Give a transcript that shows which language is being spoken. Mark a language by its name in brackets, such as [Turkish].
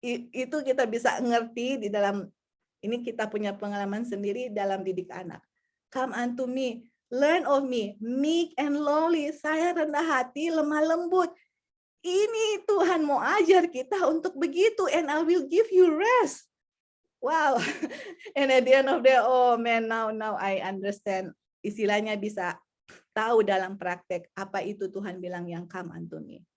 [Indonesian] Itu kita bisa ngerti di dalam, ini kita punya pengalaman sendiri dalam didik anak. [English] Come unto me, learn of me, meek and lowly. [Indonesian] Saya rendah hati, lemah lembut. Ini Tuhan mau ajar kita untuk begitu, [English] and I will give you rest. [Indonesian] Wow. [English] And at the end of the day, oh man, now I understand. [Indonesian] Istilahnya bisa tahu dalam praktek apa itu Tuhan bilang yang [English] come unto me.